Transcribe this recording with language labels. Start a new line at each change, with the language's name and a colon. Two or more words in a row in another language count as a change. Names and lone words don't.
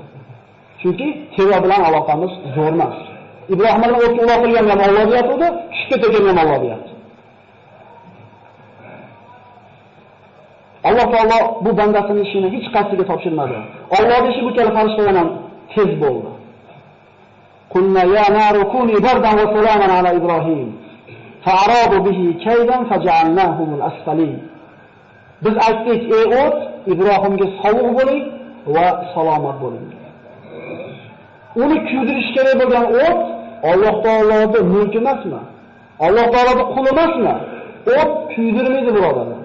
Uzbek: Chunki teva bilan aloqamiz zo'r emas. Ibrohimning o'tga uloqilgan ham Alloh deyapti, tushib ketgan ham Alloh deyapti. Alloh taolo bu bandasining ishini hech qaysiga topshirmadi. Allohning ishi bu kabi farishtalar ham tez bo'ldi.
Arabic: قلنا يا نار كوني بردا وسلاما على إبراهيم. فأرادوا به كيدا فجعلناهم الأسفلين.
Uzbek: Biz aytdik, ey o't, Ibrohimga sovuq bo'ling va salomat bo'ling. Uni kuydirish kerak bo'lgan o't Alloh taoloning mulki emasmi? Alloh taoloning quli emasmi? O't kuydirmaydi birodarlar.